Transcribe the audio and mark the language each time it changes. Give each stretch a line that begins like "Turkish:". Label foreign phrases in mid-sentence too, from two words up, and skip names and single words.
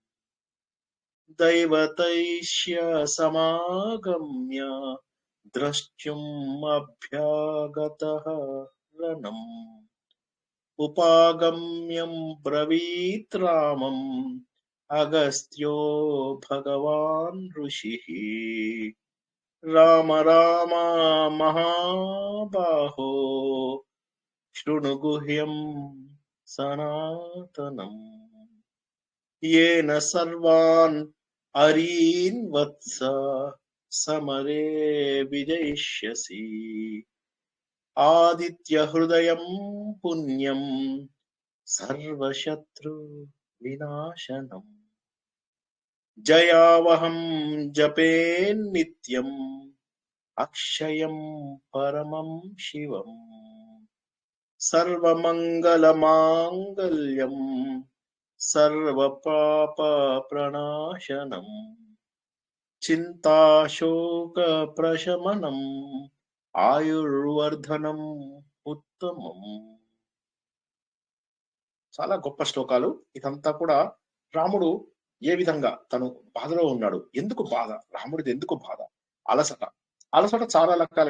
Sanskrit: దైవతైష్య సమాగమ్య ద్రష్ట్యుం అభ్యాగతః రణం ఉపాగమ్యం బ్రవీత్ రామం అగస్త్యో భగవాన్ ఋషిః రామ రామ మహాబాహో శృణు గుహ్యం సనాతనం येन सर्वान् अरीन् वत्स समरे विजयिष्यसि आदित्य हृदयं पुण्यं सर्वशत्रु विनाशनम् जयावहं जपेन्नित्यम् अक्षयं परमं शिवम् सर्वमङ्गलमाङ्गल्यं सर्वपाप प्रणाशनम చింతాశోక ప్రశమనం ఆయుర్వర్ధనం ఉత్తమం.
Telugu: చాలా గొప్ప శ్లోకాలు. ఇదంతా కూడా రాముడు ఏ విధంగా తను బాధలో ఉన్నాడు, ఎందుకు బాధ, రాముడిది ఎందుకు బాధ, అలసట చాలా రకాలుగా.